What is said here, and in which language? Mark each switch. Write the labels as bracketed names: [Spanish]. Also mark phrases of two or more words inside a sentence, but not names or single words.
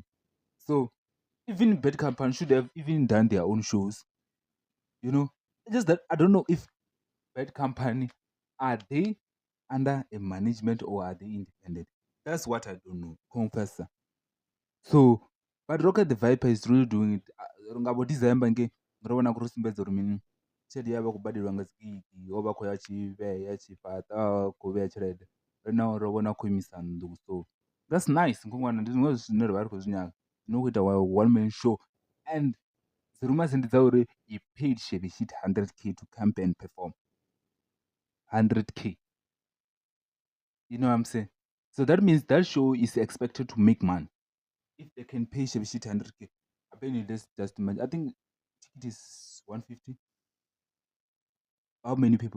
[English] So even bad company should have even done their own shows. You know, it's just that I don't know if bad company are they under a management or are they independent. That's what I don't know, confessor. So, but Rocket the Viper is really doing it. [Venda] Ngabo December nge ngirona kuri sumbedza uri mini tshelede yavha khou badelwa nga dzigigi o vha khou ya tshivhea tshifhaṱa khou vhea tshelede ri na ro vhona khou imisa nnḓu. [English] So that's nice [Venda] ngongwana, ndi zwiṅwe zwine ra vha ri khou zwi nyaga zwino khou ita [English] one man show. And dzi rumors [Venda] ndi dza uri [English] he paid Chevy Shit 100k to come and perform. 100k. You know what I'm saying? So that means that show is expected to make money. If they can pay Chevy Shit 100k, I bet you just imagine. I think ticket is 150. How many people?